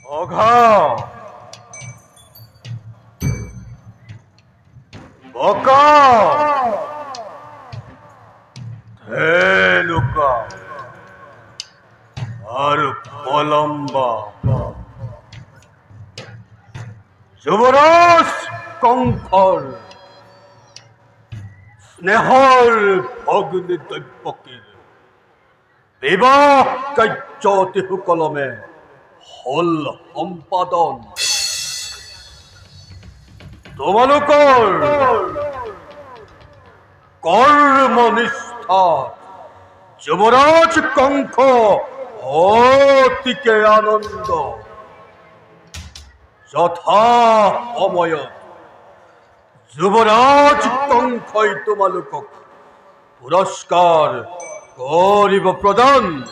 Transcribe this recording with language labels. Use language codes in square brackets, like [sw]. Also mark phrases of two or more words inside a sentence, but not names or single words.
[as] বঘা বকা লুকা আর পলম্বা যুবরাজ কঙ্কর স্নেহর ভগ্নী দৈপকীর বিবাহ কার্য অতি কলমে হল সম্পাদন তোমালোকৰ কর্মনিষ্ঠা যুবরাজ কঙ্ক অতিকে আনন্দ যথা সময়ত যুবরাজ কঙ্কই তোমালোকক পুরস্কার কৰিব প্ৰদান।